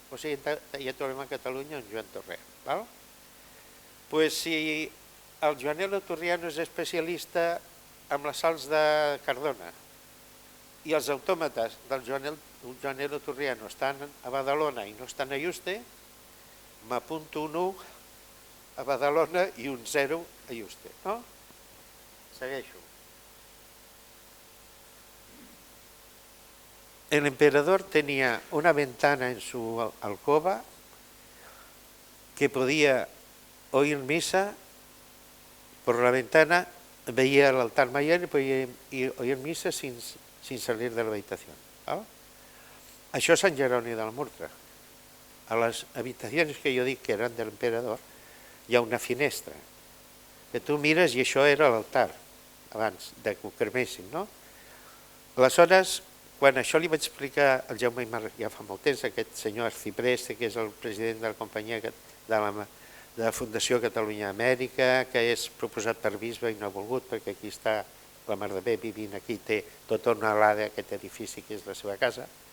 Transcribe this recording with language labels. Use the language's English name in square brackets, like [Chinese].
[Catalan] O sigui, ja trobem a Catalunya un Joan Turriano. Doncs si el Joanelo Turriano és especialista amb les sals de Cardona i els autòmates del Joanelo Turriano estan a Badalona i no estan a Yuste, m'apunto un 1 a Badalona i un 0 a Yuste. Segueixo. [Spanish] el emperador tenía una ventana en su alcoba que podía oír misa por la ventana, veía el altar mayor y podía oír misa sin salir de la habitación. [Catalan] ¿Val? Això és Sant Jeroni de la Murtra. A les habitacions que jo dic que eren de l'emperador hi ha una finestra que tu mires i això era l'altar abans de que ho cremessin, no? Aleshores, quan això li vaig explicar al Jaume Aymar ja fa molt temps, aquest senyor Arcipreste, que és el president de la companyia de la Fundació Catalunya Amèrica, que és proposat per bisbe i no ha volgut, perquè aquí està la Mar de Bé vivint, aquí té tota una alada aquest edifici que és la seva casa,